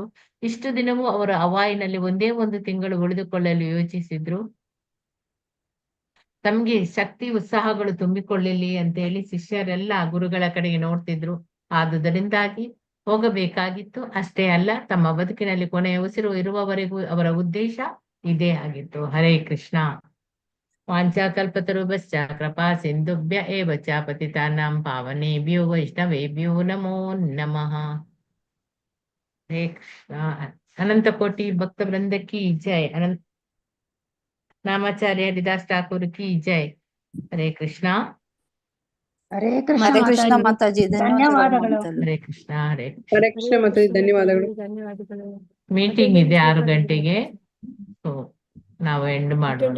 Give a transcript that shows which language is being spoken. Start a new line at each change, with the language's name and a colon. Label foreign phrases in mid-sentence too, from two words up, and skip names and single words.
Kannada: ಇಷ್ಟು ದಿನವೂ ಅವರು ಹವಾಯಿನಲ್ಲಿ ಒಂದೇ ಒಂದು ತಿಂಗಳು ಉಳಿದುಕೊಳ್ಳಲು ಯೋಚಿಸಿದ್ರು. ತಮ್ಗೆ ಶಕ್ತಿ ಉತ್ಸಾಹಗಳು ತುಂಬಿಕೊಳ್ಳಲಿ ಅಂತ ಹೇಳಿ ಶಿಷ್ಯರೆಲ್ಲ ಗುರುಗಳ ಕಡೆಗೆ ನೋಡ್ತಿದ್ರು. ಆದುದರಿಂದಾಗಿ ಹೋಗಬೇಕಾಗಿತ್ತು. ಅಷ್ಟೇ ಅಲ್ಲ, ತಮ್ಮ ಬದುಕಿನಲ್ಲಿ ಕೊನೆಯ ಉಸಿರು ಇರುವವರೆಗೂ ಅವರ ಉದ್ದೇಶ ಇದೇ ಆಗಿತ್ತು. ಹರೇ ಕೃಷ್ಣ.
Sanskrit: ವಾಂಛಾಕಲ್ಪತರುಭ್ಯಶ್ಚ ಕೃಪಾ ಸಿಂಧುಭ್ಯ ಏವ ಚ ಪತಿತಾನಾಂ ಪಾವನೇಭ್ಯೋ ವೈಷ್ಣವೇಭ್ಯೋ ನಮೋ ನಮಃ.
Kannada: ಹರೇ ಕೃಷ್ಣ. ಅನಂತ ಕೋಟಿ ಭಕ್ತ ವೃಂದಕ್ಕೆ ಜೈ.
Hindi: अनंत नामाचार्य हरिदास ठाकुर की जय.
Kannada: ಹರೇ ಕೃಷ್ಣ. ಹರೇ ಹರೇ ಕೃಷ್ಣ ಮಾತಾಜಿ. ಮಾತಾಜಿ, ಧನ್ಯವಾದಗಳು ಮಮತಾಜಿ. ಹರೇ ಕೃಷ್ಣ. ಹರೇ ಹರೇ ಕೃಷ್ಣ ಮಾತಾಜಿ, ಧನ್ಯವಾದಗಳು. ಮೀಟಿಂಗ್ ಇದೆ 6 ಗಂಟೆಗೆ. ಸೊ ನಾವು ಎಂಡ್ ಮಾಡೋಣ.